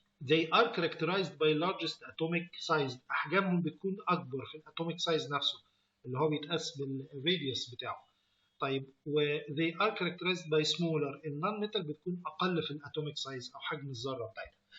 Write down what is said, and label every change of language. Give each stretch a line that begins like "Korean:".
English: They are characterized by largest atomic size.
Arabic: أحجامهم بتكون أكبر في الأتوميك سايز نفسه اللي هو بيتقاس بالراديوس بتاعه. طيب و
English: they are characterized by smaller.
Arabic: النون ميتال بتكون أقل في الأتوميك سايز أو حجم الذرة بتاعتها.